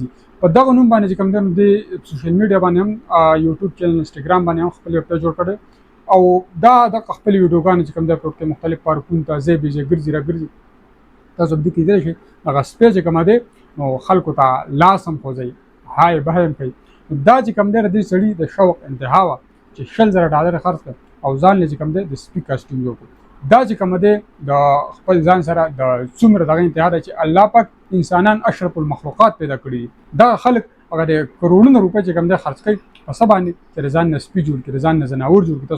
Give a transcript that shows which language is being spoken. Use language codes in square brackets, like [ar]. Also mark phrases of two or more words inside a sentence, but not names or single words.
[ps] په دغه نوم باندې چې کوم دی نو د [en] social media [ps] باندې هم یوټیوب چینل انسټاګرام باندې هم خپل یو پیج جوړ کړی او دا د خپل ویډیوګانې چې کوم دی په کې مختلف پارکونو ته ځای بې ځای ګرځي راګرځي. تاسو به دې کې لیدلی شئ هغه سپی چې کومه دی نو خلکو ته لاس هم خوځوي، [en] hi bye [ps] هم کوي. دا چې کوم دی د دې سړي د شوق انتها وه چې $100,000 خرڅ کړ او ځان یې چې کوم دی د سپي کاسټیوم جوړ کړ. دا چې کوم دی د خپل ځان سره د څومره دغه انتها ده چې الله پاک انسانان [ar] اشرف المخلوقات [ps] پیدا کړي دي. دا خلک هغه د کروڑونه روپۍ چې کوم دی خرڅ کوي په څه باندې چې د ځان نه سپي جوړ کړي، د ځان نه ځناور جوړ کړي.